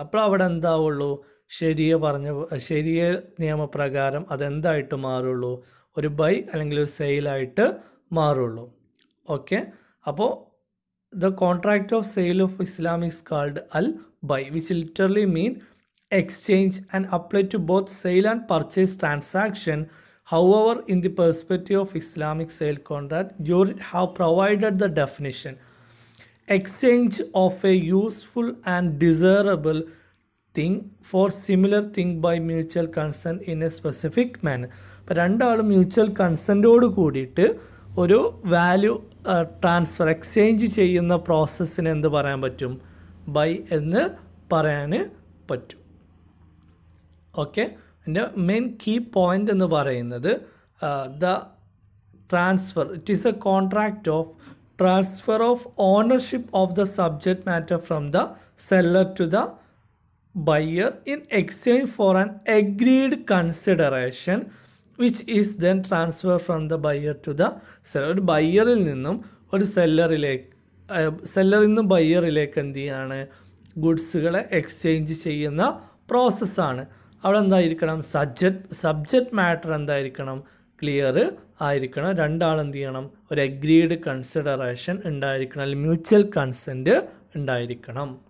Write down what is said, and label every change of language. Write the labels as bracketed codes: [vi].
[ml] അപ്പോൾ അവിടെ എന്താവുള്ളൂ, ശരിയ നിയമപ്രകാരം അതെന്തായിട്ട് മാറുള്ളൂ, ഒരു ബൈ അല്ലെങ്കിൽ ഒരു സെയിലായിട്ട് മാറുള്ളൂ. ഓക്കെ, അപ്പോൾ [en] The contract of sale of Islam is called അൽ ബൈ, which literally mean exchange and apply to both sale and purchase transaction. However, in the perspective of Islamic sale contract, you have provided the definition: exchange of a useful and desirable thing for similar thing by mutual consent in a specific manner. [ml] അപ്പോൾ രണ്ടാളും mutual കൺസെൻറ്റോട് കൂടിയിട്ട് ഒരു value transfer exchange ചെയ്യുന്ന പ്രോസസ്സിന് എന്ത് പറയാൻ പറ്റും, by എന്ന് പറയാൻ പറ്റും. ഓക്കെ, എൻ്റെ മെയിൻ കീ പോയിൻ്റ് എന്ന് പറയുന്നത് [en] The transfer, it is a contract of transfer of ownership of the subject matter from the seller to the buyer in exchange for an agreed consideration which is then transferred from the buyer to the seller. [ml] ഒരു ബയ്യറിൽ നിന്നും ഒരു സെല്ലറിൽ നിന്നും ബയ്യറിലേക്ക് എന്ത് ചെയ്യാണ്, ഗുഡ്സുകളെ exchange ചെയ്യുന്ന പ്രോസസ്സാണ്. അവിടെ എന്തായിരിക്കണം, സബ്ജക്റ്റ് മാറ്റർ എന്തായിരിക്കണം, ക്ലിയർ ആയിരിക്കണം. രണ്ടാൾ എന്ത് ചെയ്യണം, ഒരു അഗ്രീഡ് കൺസിഡറേഷൻ ഉണ്ടായിരിക്കണം, അല്ലെങ്കിൽ മ്യൂച്വൽ കൺസെൻറ്റ് ഉണ്ടായിരിക്കണം.